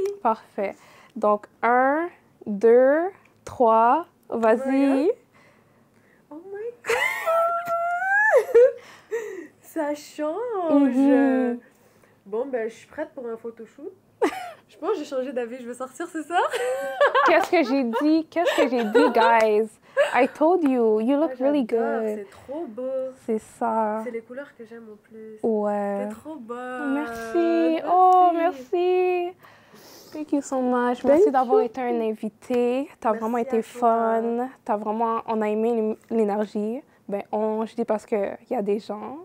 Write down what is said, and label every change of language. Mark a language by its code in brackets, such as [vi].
[fr] Parfait. Donc, 1, 2, 3, vas-y. [en] Oh my God! [fr] Ça change! Bon, ben, je suis prête pour un photoshoot. Je pense que j'ai changé d'avis, je veux sortir, c'est ça? Qu'est-ce que j'ai dit? Qu'est-ce que j'ai dit, guys? [en] I told you, you look really good. [fr] C'est trop beau. C'est ça. C'est les couleurs que j'aime en plus. Ouais. T'es trop beau. Merci. Oh, merci. [en] Thank you so much. [fr] Merci d'avoir été un invité. T'as vraiment été fun. On a aimé l'énergie. Ben, je dis parce qu'il y a des gens.